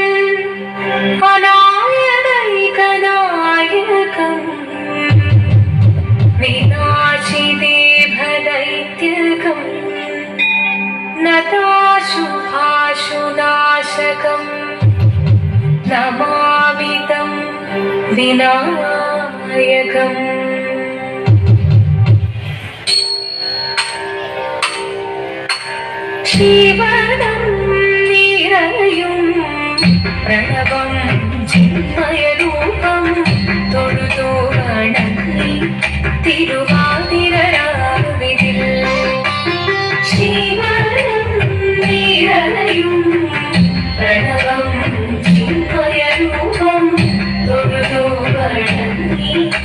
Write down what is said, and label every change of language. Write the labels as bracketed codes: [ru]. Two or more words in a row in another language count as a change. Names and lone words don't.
[sa] अनायदैकनायकम् विनाशिदेभदैत्यकम् नताशुभाशुनाशकम् नमामि तं विनायकम्। [ml] ജീവനം നിറയും പ്രണവം ചിന്മയരൂപം തൊഴുതു വണങ്ങി തിരുവാതിരരാവിതിൽ ജീവനം നിറയും പ്രണവം ചിന്മയരൂപം തൊഴുതു വണങ്ങി